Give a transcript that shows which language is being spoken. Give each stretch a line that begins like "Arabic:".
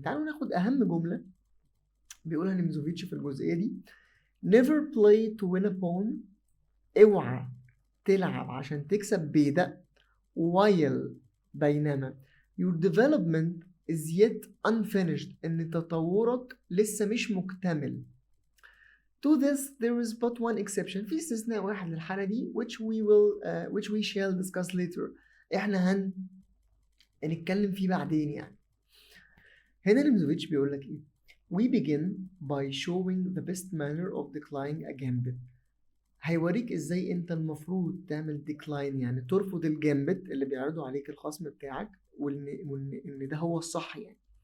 Arabic: تعالوا ناخد اهم جمله بيقولها نيمزوفيتش في الجزئيه دي:
English: never play to win a pawn.
Arabic: اوعى تلعب عشان تكسب بيدق.
English: while بينما your development is yet unfinished،
Arabic: ان تطورك لسه مش مكتمل.
English: to this there is but one exception،
Arabic: في استثناء واحد للحالة دي
English: which we shall discuss later.
Arabic: احنا هنتكلم فيه بعدين يعني. هنا نيمزوفيتش بيقول لك ايه:
English: We begin by showing the best manner of declining a gambit.
Arabic: هيوريك ازاي انت المفروض تعمل decline، يعني ترفض الجامبت اللي بيعرضه عليك الخصم بتاعك، وان ده هو الصح يعني.